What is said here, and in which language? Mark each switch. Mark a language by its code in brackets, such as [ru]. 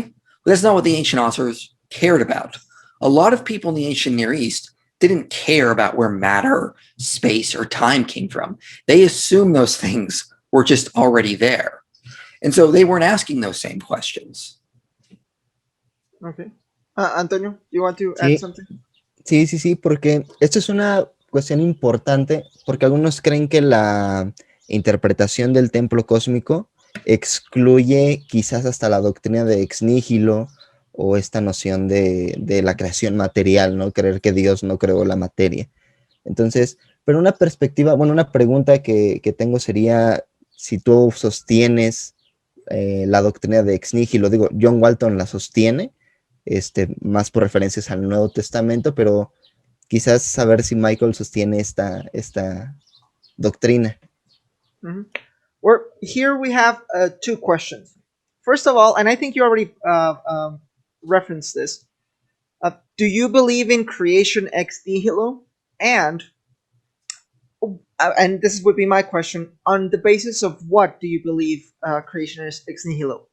[en] Well, that's not what the ancient authors cared about. A lot of people in the ancient Near East didn't care about where matter, space, or time came from. They assumed those things were just already there. And so they weren't asking those same questions. Okay. Antonio, you want to add something? [es] Sí, porque esto es una cuestión importante, porque algunos creen que la interpretación del templo cósmico excluye quizás hasta la doctrina de ex nihilo o esta noción de la creación material, ¿no? Creer que Dios no creó la materia. Entonces, pero una perspectiva, bueno, una pregunta que tengo sería si tú sostienes la doctrina de ex nihilo. Digo, John Walton la sostiene, más por referencias al Nuevo Testamento, pero quizás saber si Michael sostiene esta doctrina. Mm-hmm. [en] Here we have two questions. First of all, and I think you already referenced this, do you believe in creation ex nihilo? And this would be my question, on the basis of what do you believe creation is ex nihilo?